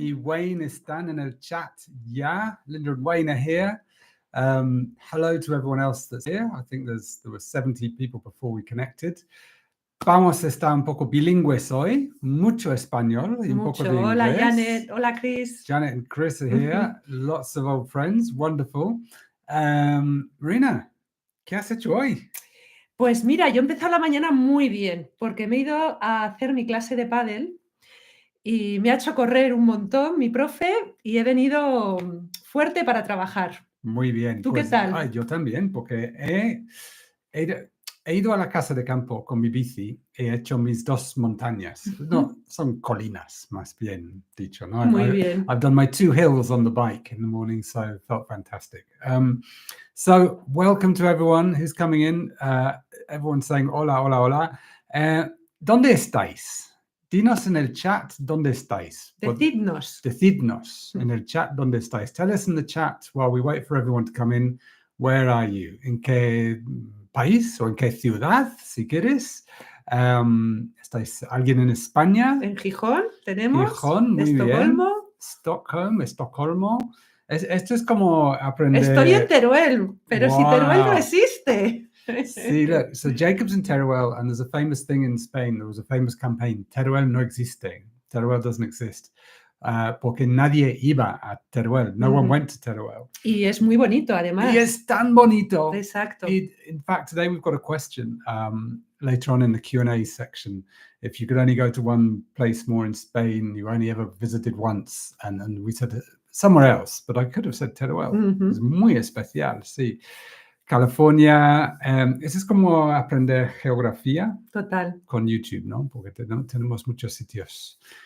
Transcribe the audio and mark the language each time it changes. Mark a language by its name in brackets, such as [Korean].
[Spanish] y Wayne están en el chat ya. [English] Linda and Wayne are here. Hello to everyone else that's here. I think there were 70 people before we connected. [Spanish] Vamos a estar un poco bilingües hoy, mucho español y un poco de inglés. Hola, Janet. Hola, Chris. [English] Janet and Chris are here. Lots of old friends. Wonderful. [Spanish] Marina, ¿qué has hecho hoy? Pues mira, yo he empezado la mañana muy bien porque me he ido a hacer mi clase de pádel y me ha hecho correr un montón mi profe y he venido fuerte para trabajar. Muy bien. ¿Tú pues, qué tal? Yo también, porque he ido a la casa de campo con mi bici y he hecho mis 2 montañas. No, son colinas, más bien dicho. ¿no? Muy bien. [English] I've done my 2 hills on the bike in the morning, so it felt fantastic. So welcome to everyone who's coming in. Everyone's saying [Spanish] hola, hola, hola. ¿Dónde estáis? Dinos en el chat dónde estáis. Decidnos. Decidnos en el chat dónde estáis. [English] Tell us in the chat while we wait for everyone to come in. Where are you? [Spanish] ¿En qué país o en qué ciudad, si quieres? ¿Estáis alguien en España? En Gijón tenemos. Gijón, muy Estocolmo. bien. Estocolmo. Esto es como aprender. Estoy en Teruel, pero si Teruel no Wow. existe. [English] See, look, so Jacob's in Teruel, and there's a famous thing in Spain. There was a famous campaign. [Spanish] Teruel no existe. [English] Teruel doesn't exist. [Spanish] Porque nadie iba a Teruel. [English] No one went to Teruel. [Spanish] Y es muy bonito, además. Y es tan bonito. Exacto. [English] In fact, today we've got a question later on in the Q&A section. If you could only go to one place more in Spain, you only ever visited once, and we said somewhere else, but I could have said Teruel. [Spanish] Es muy especial, sí. California, eso es como aprender geografía. Total. Con YouTube, ¿no? Porque tenemos muchos sitios.